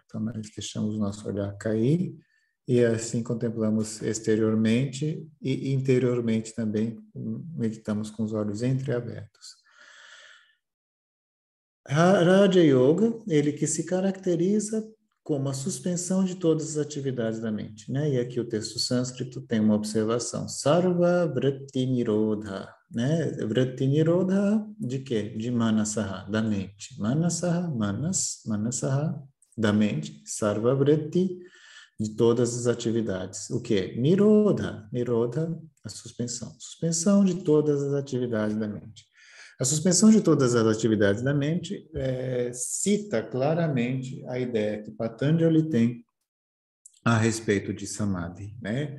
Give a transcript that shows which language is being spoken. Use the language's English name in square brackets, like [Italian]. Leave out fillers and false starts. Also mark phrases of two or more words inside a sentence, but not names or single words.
[Portuguese] Então, nós deixamos o nosso olhar cair e assim contemplamos exteriormente e interiormente também, meditamos com os olhos entreabertos. Raja Yoga, ele que se caracteriza como a suspensão de todas as atividades da mente, né? E aqui o texto sânscrito tem uma observação. [Sanskrit] Sarva vritti nirodha, né? Vritti nirodha [Portuguese] de quê? De manasaha, da mente. [Sanskrit] Manasaha, manasaha, [Portuguese] da mente. [Sanskrit] Sarva vritti, [Portuguese] de todas as atividades. O quê? [Sanskrit] Nirodha, nirodha, [Portuguese] a suspensão. Suspensão de todas as atividades da mente. A suspensão de todas as atividades da mente cita claramente a ideia que Patanjali tem a respeito de Samadhi, né?